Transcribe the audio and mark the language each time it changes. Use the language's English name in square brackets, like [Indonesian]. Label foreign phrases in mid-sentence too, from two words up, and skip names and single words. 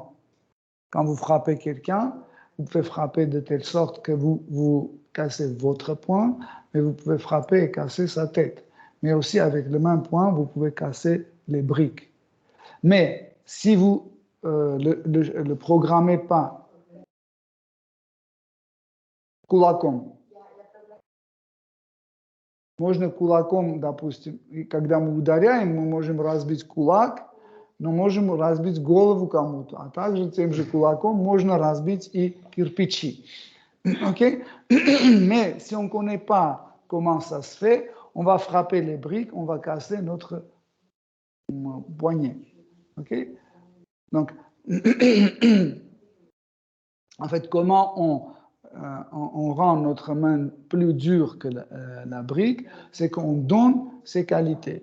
[French] Quand vous frappez quelqu'un, vous pouvez frapper de telle sorte que vous cassez votre poing, mais vous pouvez frapper et casser sa tête. Mais aussi avec le même poing, vous pouvez casser les briques. Mais si vous le programmez pas [Russian] кулаком, можно кулаком, допустим, и когда мы ударяем, мы можем разбить кулак, но можем разбить голову кому-то, а также тем же кулаком можно разбить и кирпичи. [French] Okay? Mais si on ne connaît pas comment ça se fait, on va frapper les briques, on va casser notre poignet. Okay? Donc, en fait, comment on rend notre main plus dure que la brique, c'est qu'on donne ses qualités.